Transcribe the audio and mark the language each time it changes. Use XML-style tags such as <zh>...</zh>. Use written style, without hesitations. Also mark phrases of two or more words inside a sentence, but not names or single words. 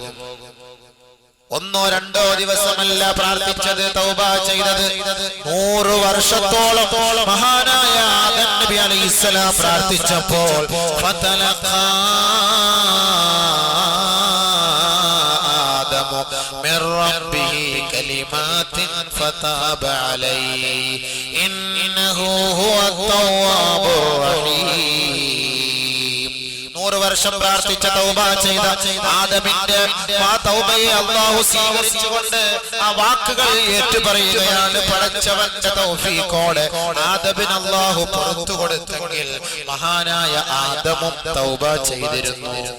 <ml>1 or 2 ദിവസമല്ല പ്രാർത്ഥിച്ചത്, തൗബ ചെയ്തത്. 100 വർഷത്തോളം മഹാനായ ആദം നബി അലൈഹിസ്സലാം പ്രാർത്ഥിച്ചപ്പോൾ</ml> <ar>فتلقى من ربه كلمات فتاب عليه إنه هو التواب الرحيم.</ar> <ml>100 വർഷം പ്രാർത്ഥിച്ച തൗബ ചെയ്ത ആദമിന്റെ ആ തൗബയെ അല്ലാഹു സ്വീകരിച്ചുകൊണ്ട് ആ വാക്കുകൾ ഏറ്റുപറയുകയാണ്. പടച്ചവന്റെ തൗഫീഖോടെ ആദമിന് അല്ലാഹു പുറത്തു കൊടുത്തെങ്കിൽ മഹാനായ ആദമും തൗബ ചെയ്തിരുന്നു.</ml>